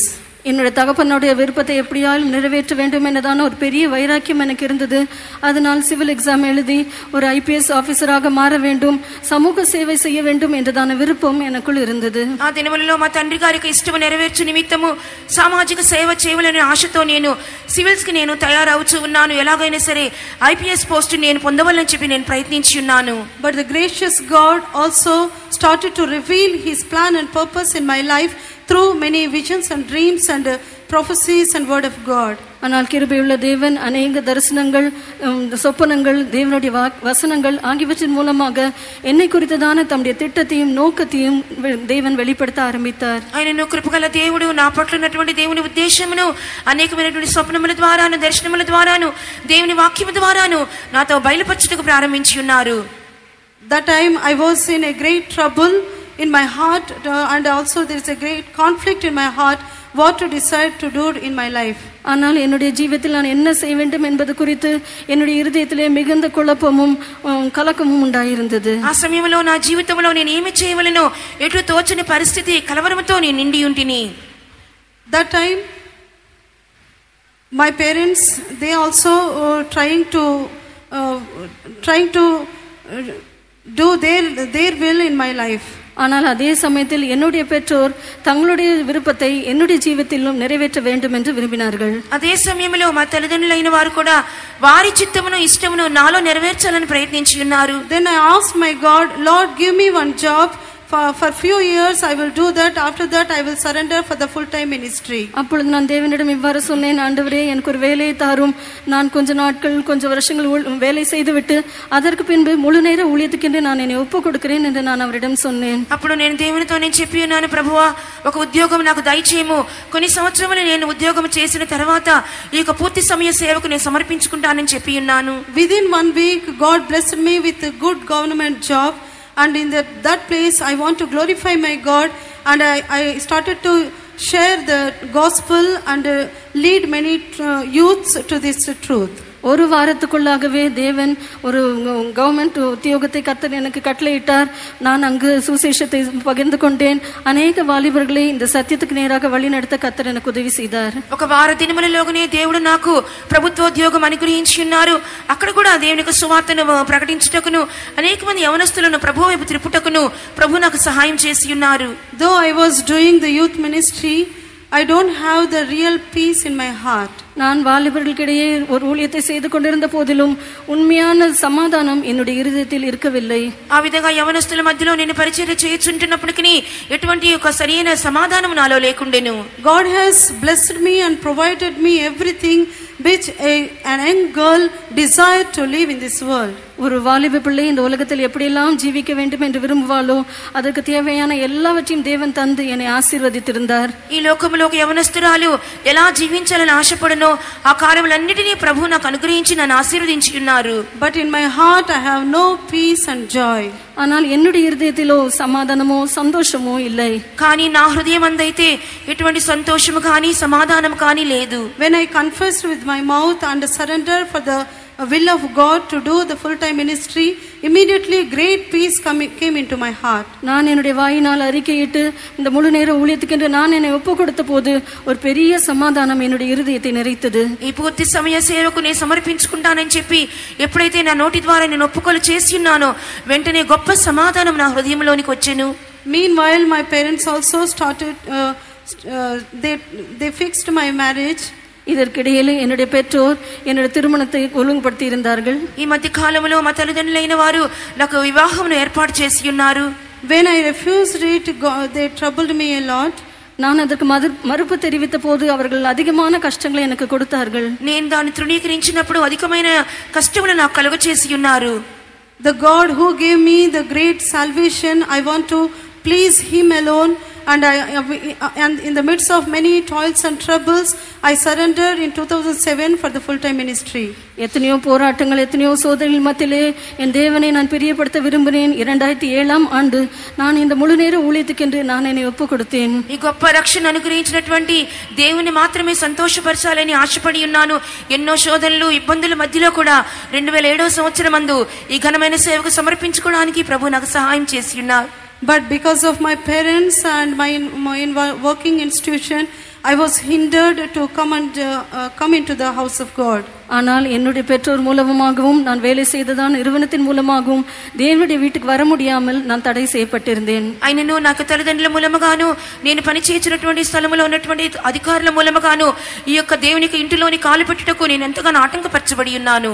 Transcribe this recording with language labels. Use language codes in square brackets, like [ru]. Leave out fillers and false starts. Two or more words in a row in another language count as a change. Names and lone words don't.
[ta] என்னுடைய தகப்பனுடைய விருப்பத்தை எப்படியாலும் நிறைவேற்ற வேண்டும் என்றதான ஒரு பெரிய வைராக்கியம் எனக்கு இருந்தது. அதனால் [en] civil exam [ta] எழுதி ஒரு IPS ஆஃபீஸராக மாற வேண்டும், சமூக சேவை செய்ய வேண்டும் என்றதான விருப்பம் எனக்குள் இருந்தது. [te] ఆ దినములలో మా తండ్రి గారికి ఇష్టము నెరవేర్చు నిమిత్తము సామాజిక సేవ చేయాలనే ఆశతో నేను సివిల్స్ కి నేను తయారవుతూ ఉన్నాను. ఎలాగైనా సరే IPS పోస్ట్ నేను పొందవాలని చెప్పి నేను ప్రయత్నించి ఉన్నాను. [en] But the gracious God also started to reveal his plan and purpose in my life through many visions and dreams and prophecies and word of God. [ta] ஆனால் கிருபையுள்ள தேவன் அநேக தரிசனங்கள், சொப்பனங்கள், தேவனுடைய வசனங்கள் ஆகியவற்றின் மூலமாக என்னை குறித்ததான தம்முடைய திட்டத்தையும் நோக்கத்தையும் தேவன் வெளிப்படுத்த ஆரம்பித்தார். [te] ఆయనను కృపగల దేవుడు నా పట్ల ఉన్నటువంటి దేవుని ఉద్దేశమును అనేకమైనటువంటి స్వప్నముల ద్వారాను, దర్శనముల ద్వారాను, దేవుని వాక్యము ద్వారాను నాతో బయలుపరచుటకు ప్రారంభించి ఉన్నారు. [en] That time I was in a great trouble in my heart, and also there is a great conflict in my heart what to decide to do in my life. [ta] ஆனால் என்னுடைய ஜீவிதத்தில் நான் என்ன செய்ய வேண்டும் என்பது குறித்து என்னுடைய இருதயத்திலே மிகுந்த குழப்பமும் கலக்கமும் உண்டாயிருந்தது. [te] ఆ సమయంలో నా జీవితంలో నేను ఏమి చేయవలెనో ఎటు తోచని పరిస్థితి కలవరముతో నేను నిండి ఉంటిని. [en] That time my parents, they also trying to do their will in my life. [ta] ஆனால் அதே சமயத்தில் என்னுடைய பெற்றோர் தங்களுடைய விருப்பத்தை என்னுடைய ஜீவிதத்திலும் நிறைவேற்ற வேண்டும் என்று விரும்பினார்கள். [te] అదే సమయంలో మా తల్లిదండ్రులైన వారు కూడా వారి చిత్తమును ఇష్టమును నాలో నెరవేర్చాలని ప్రయత్నించి ఉన్నారు. [en] Then I asked my God, Lord, give me one job. For few years I will do that. After that I will surrender for the full time ministry. [ta] அப்பொழுது நான் தேவனிடம் இவ்வாறு சொன்னேன், ஆண்டவரே எனக்கு ஒரு வேலையை தாரும், நான் கொஞ்ச நாட்கள் கொஞ்ச வருஷங்கள் வேலை செய்துவிட்டு அதற்கு பின்பு முழு நேர ஊழியத்துக்கென்று நான் என்னை ஒப்பு கொடுக்கிறேன் என்று நான் அவரிடம் சொன்னேன். [te] అప్పుడు నేను దేవునితో నేను చెప్పి ఉన్నాను, ప్రభువా ఒక ఉద్యోగం నాకు దయచేయము, కొన్ని సంవత్సరములు నేను ఉద్యోగం చేసిన తర్వాత ఈ యొక్క పూర్తి సమయ సేవకు నేను సమర్పించుకుంటానని చెప్పి ఉన్నాను. [en] Within 1 week God blessed me with a good government job. And in that place I want to glorify my God, and I started to share the gospel and lead many youths to this truth. [ta] ஒரு வாரத்துக்குள்ளாகவே தேவன் ஒரு கவர்மெண்ட் உத்தியோகத்தை கர்த்தர் எனக்கு கட்டளையிட்டார். நான் அங்கு சுவிசேஷத்தை பகிர்ந்து கொண்டேன். அநேக வாலிபர்களை இந்த சத்தியத்துக்கு நேராக வழி நடத்த கர்த்தர் எனக்கு ఉదவி செய்தார். [te] ఒక వార దినములలోనే దేవుడు నాకు ప్రభుత్వోద్యోగం అనుగ్రహించి ఉన్నారు. అక్కడ కూడా దేవునికి సువార్తను ప్రకటించుటకును అనేక మంది యవనస్తులను ప్రభువు వైపు త్రిప్పుటకును ప్రభు నాకు సహాయం చేసి ఉన్నారు. [en] Though I was doing the youth ministry, I don't have the real peace in my heart. [ta] நான் வாலிபர்களுக்கிடையே ஒரு ஊழியத்தை செய்து கொண்டிருந்த போதிலும் உண்மையான சமாதானம் என்னுடைய இருதயத்தில் இருக்கவில்லை. [te] ఆ విధంగా యవనస్తుల మధ్యలో నేను పరిచర్య చేయుచుంటున్నప్పటికీ ఎటువంటి ఒక సరైన సమాధానం నాలో లేకుండెను. [en] God has blessed me and provided me everything which an young girl desired to live in this world. [ta] ஒரு வாலிப பிள்ளை இந்த உலகத்தில் எப்படியெல்லாம் ஜீவிக்க வேண்டும் என்று விரும்புவாளோ அதற்கு தேவையான எல்லாவற்றையும் தேவன் தந்து என்னை ஆசீர்வதித்திருந்தார். [te] ఈ లోకములో ఒక యవనస్తురాలు ఎలా జీవించాలని ఆశపడనో ఆ కార్యములన్నిటినీ ప్రభు నాకు అనుగ్రహించి నన్ను ఆశీర్వదించి ఉన్నారు. [en] But in my heart I have no peace and joy. [ta] ஆனால் என்னுடைய இருதயத்திலோ [te] సమాధానమో సంతోషమో [ta] இல்லை. [te] కానీ నా హృదయం అందైతే ఎటువంటి సంతోషము కానీ సమాధానం కానీ లేదు. [en] When I confessed with my mouth and surrender for the will of God to do the full time ministry, immediately great peace came into my heart. [ta] நான் என்னுடைய வாயினால் அறிக்கையிட்டு இந்த முழு நேர ஊழியத்துக்கென்று நான் என்னை ஒப்பு கொடுத்த போது ஒரு பெரிய சமாதானம் என்னுடைய இருதயத்தை நிறைத்தது. [te] ఈ పూర్తి సమయ సేవకు నేను సమర్పించుకుంటానని చెప్పి ఎప్పుడైతే నా నోటి ద్వారా నేను ఒప్పుకోలు చేసి ఉన్నానో వెంటనే గొప్ప సమాధానం నా హృదయంలోనికి వచ్చెను. [en] Meanwhile my parents also started they fixed my marriage. [ta] இதற்கிடையிலே என்னுடைய பெற்றோர் என்னுடைய திருமணத்தை ஒழுங்குபடுத்தி இருந்தார்கள். [te] ఈ మధ్య కాలంలో మా తల్లిదండ్రులైన వారు నాకు వివాహమును ఏర్పాటు చేసి ఉన్నారు. [en] When I refused it, they troubled me a lot. [ta] நான் அதற்கு மறுப்பு தெரிவித்த போது அவர்கள் அதிகமான கஷ்டங்களை எனக்கு கொடுத்தார்கள். [te] నేను దాన్ని తృణీకరించినప్పుడు అధికమైన కష్టములు నాకు కలుగచేసి ఉన్నారు. [en] The God who gave me the great salvation, I want to please him alone. And in the midst of many toils and troubles, I surrendered in 2007 for the full time ministry. [ta] எத்தனையோ போராட்டங்கள் எத்தனையோ சோதனைகள் மத்தியிலே என் தேவனை நான் பிரியப்படுத்த விரும்பினேன். 2007ஆம் ஆண்டு நான் இந்த முழு நேர ஊழியத்துக்கென்று நான் என்னை ஒப்பு கொடுத்தேன். [te] ఈ గొప్ప రక్షణ అనుగ్రహించినటువంటి దేవుని మాత్రమే సంతోషపరచాలని ఆశపడి ఉన్నాను. ఎన్నో శోధనలు ఇబ్బందుల మధ్యలో కూడా 2007 సంవత్సరం మందు ఈ ఘనమైన సేవకు సమర్పించుకోవడానికి ప్రభు నాకు సహాయం చేసి ఉన్నారు. [en] But because of my parents and my working institution, I was hindered to come into the house of God. [ta] ஆனால் என்னுடைய பெற்றோர் மூலமாகவும் நான் வேலை செய்ததான் நிறுவனத்தின் மூலமாகவும் தேவனுடைய வீட்டுக்கு வர முடியாமல் நான் தடை செய்யப்பட்டிருந்தேன். [te] అయినను నాకు తల్లిదండ్రుల మూలముగాను నేను పని చేయించినటువంటి స్థలములో ఉన్నటువంటి అధికారుల మూలముగాను ఈ యొక్క దేవునికి ఇంటిలోని కాలు పెట్టుటకు నేను ఎంతగానో ఆటంకపరచబడి ఉన్నాను.